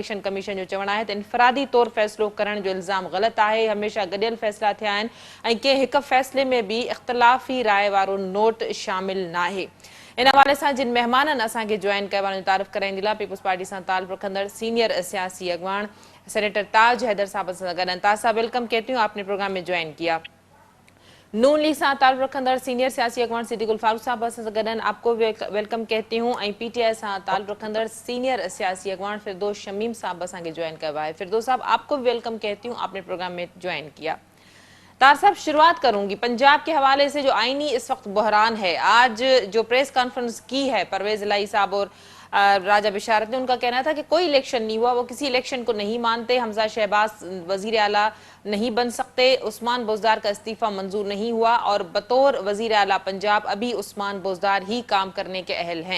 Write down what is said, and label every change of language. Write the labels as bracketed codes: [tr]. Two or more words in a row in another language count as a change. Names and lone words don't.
[en] election commission [sd] जो चवणु आहे त इनफरादी तौरु फ़ैसिलो करण जो इल्ज़ाम ग़लति आहे। हमेशह गॾियल फ़ैसिला थिया आहिनि ऐं कंहिं हिक फ़ैसिले में बि इख़्तिलाफ़ी राय वारो नोट शामिल नाहे। इन हवाले सां जिन महिमाननि असांखे जॉइन कयो आहे तारीफ़ कराईंदी लाइ पीपुल्स पार्टी सां ताल्लुक़ रखंदड़ सीनियर सियासी अॻवान सेनेटर ताज हैदर साहब सां गॾु। [ur] تاج صاحب ویلکم کہتی ہوں، آپ نے پروگرام میں جوائن کیا. [sd] नून लीग सां ताल्लुक़ रखंदड़ सीनियर सियासी अॻवान सिद्दीकुल फारूक साहब सां गॾु [ur] آپ کو ویلکم کہتی ہوں. [sd] ऐं PTI सां ताल्लुक़ रखंदड़ सीनियर सियासी अॻवान फिरदौस शमीम साहब असांखे ज्वाइन कयो आहे। [ur] فردوس صاحب آپ کو ویلکم کہتی ہوں، آپ نے پروگرام میں جوائن کیا. تار صاحب شروعات کروں گی پنجاب کے حوالے سے. جو آئینی اس وقت بحران ہے، آج جو پریس کانفرنس کی ہے پرویز الٰہی صاحب اور راجہ بشارت نے، ان کا کہنا تھا کہ کوئی الیکشن نہیں ہوا، وہ کسی الیکشن کو نہیں مانتے. حمزہ شہباز وزیر اعلیٰ نہیں بن سکتے، عثمان بوزدار کا استعفیٰ منظور نہیں ہوا اور بطور وزیر اعلیٰ پنجاب ابھی عثمان بوزدار ہی کام کرنے کے اہل ہیں.